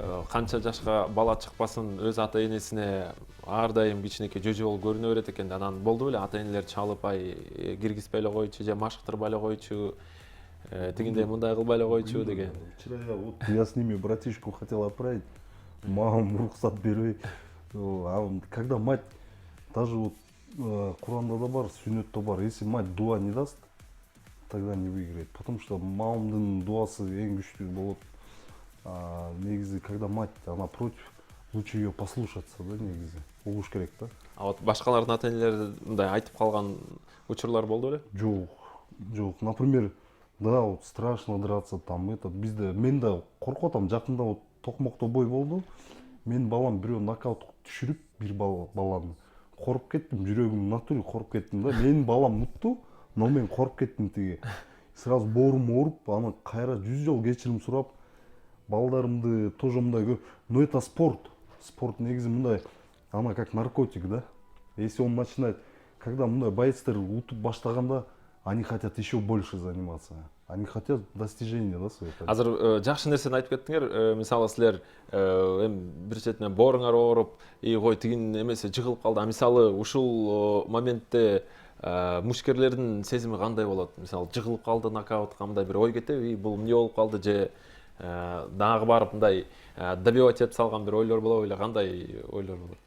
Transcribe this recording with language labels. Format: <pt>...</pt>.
<ky>канча жашка бала чыкпасын өз ата энесине ар дайым кичинекей жөжө болуп көрүнө берет экен да, анан болду беле ата энелер чалып киргизбей эле койчу же машыктырбай эле койчу, тигиндей мындай кылбай эле койчу деген.</ky> <ru>Вчера я с ними братишку хотел отправить,</ru> <ky>мамам рұқсат бербей.</ky> <ru>Когда мать, даже вот</ru> <ky>Куранда да бар, сүннетте бар,</ky> <ru>если мать дуа не даст, тогда не выиграет. Потому что</ru> <ky>мамамдын дуасы эң күчтүү болот.</ky> <ru>Негизи, когда мать, она против, лучше ее послушаться, да, негизи.</ru> <ky>Угуш керек да. А вот башкалардын ата энелери мындай айтып калган учурлар болду беле? Жок.</ky> <ru>Например, да, вот страшно драться там,</ru> <ky>бизде, мен да коркуп атам, жакында вот токмокто бой болду. Мен балам бирөө нокаут түшүрүп, бир баланы. Коруп кеттим, жүрөгүм натуре коруп кеттим да. Менин балам нутту, но мен коруп кеттим тиги. Сразу боорум ооруп, аны кайра 100 жол кечирим сурап, балдарымды тоже мындай.</ky> <ru>Но это спорт. Спорт негизи мындай, она как наркотик, да. Если он начинает, когда</ru> <ky>мындай боецтер утуп баштаганда,</ky> <ru>они хотят еще больше заниматься. Они хотят достижения, да, своих.</ru> <ky>Азыр жакшы нерсени айтып кеттиңер. Мисалы силер эми бир четинен бооруңар ооруп, кой тигин эмеси жыгылып калды. А мисалы ушул моментте мушкерлердин сезими кандай болот? Мисалы жыгылып калды, нокаутка мындай бир ой кетеби? Бул эмне болуп калды же дагы барып мындай добивать этип салган бир ойлор болобу эле, кандай ойлор болот?</ky>